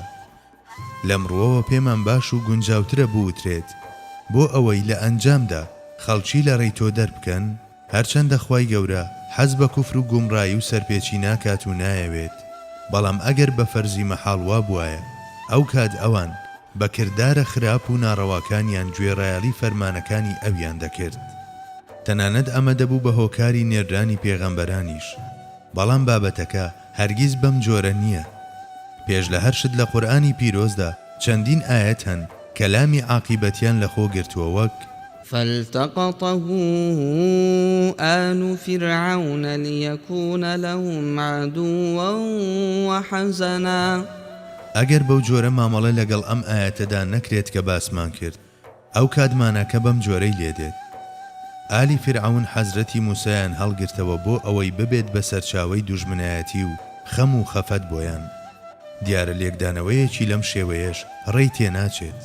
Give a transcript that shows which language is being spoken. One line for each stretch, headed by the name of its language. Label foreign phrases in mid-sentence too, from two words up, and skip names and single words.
Central Kurdish: لەمڕۆوە پێمان باش و گونجاوترە بوترێت بۆ ئەوەی لە ئەنجامدا خەڵکی لە ڕێی تۆ دەربکەن، هەرچەندە خوای گەورە حەز بە کوفر و گومڕایی و سەرپێچی ناکات و نایەوێت، بەڵام ئەگەر بە فەرزی مەحاڵ بوایە ئەو کات ئەوان بە کردارە خراپ و ناڕەواکانیان گوێڕایەڵی فەرمانەکانی ئەویان دەکرد. تەنانەت ئەمە دەبوو بە هۆکاری نێردرانی پێغەمبەرانیش، بەڵام بابەتەکە هەرگیز بەم جۆرە نییە. پێش لە هەر شت لە قورئانی پیرۆزدا چەندین ئاەت هەن کە لامی عاقیبەتیان لەخۆ گرتووە، وەک
Arabic: فالتقطه آل فرعون ليكون لهم عدوا وحزنا.
Central Kurdish: ئەگەر بەو جۆرە مامەڵە لەگەڵ ئەم ئاەتەدا نەکرێت کە باسمان کرد، ئەو کاتمانە کە بەم جۆرەی لێدێت. ئالی فرعون حەزرەتی موسایان هەڵگرتەوە بۆ ئەوەی ببێت بە سەرچاوەی دوژمنایەتی و خەم و خەفەت بۆیان. دیارە لێکدانەوەیەکی لەم شێوەیەش ڕێی تێناچێت.